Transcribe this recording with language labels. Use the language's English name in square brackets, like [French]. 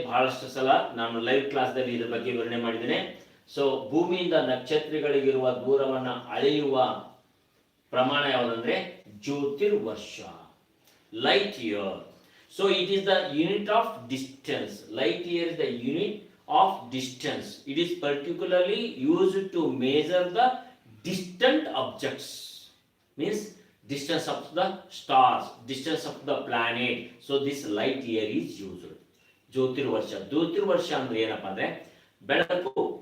[Kannada] ಬಹಳಷ್ಟು ಸಲ ನಾನು ಲೈವ್ ಕ್ಲಾಸ್ದಲ್ಲಿ ಇದ್ರ ಬಗ್ಗೆ ವಿವರಣೆ ಮಾಡಿದ್ದೇನೆ. ಸೊ ಭೂಮಿಯಿಂದ ನಕ್ಷತ್ರಗಳಿಗಿರುವ ದೂರವನ್ನ ಅಳೆಯುವ ಪ್ರಮಾಣ ಯಾವುದಂದ್ರೆ ಜ್ಯೋತಿರ್ವರ್ಷ, light year. [English] So it is the unit of distance. Light year is the unit of distance. It is particularly used to measure the distant objects, means distance of the stars, distance of the planet. So this light year is used. [Kannada] ಜ್ಯೋತಿರ್ವರ್ಷ ಅಂದ್ರೆ ಏನಪ್ಪಾ ಅಂದ್ರೆ ಬೆಳಕು.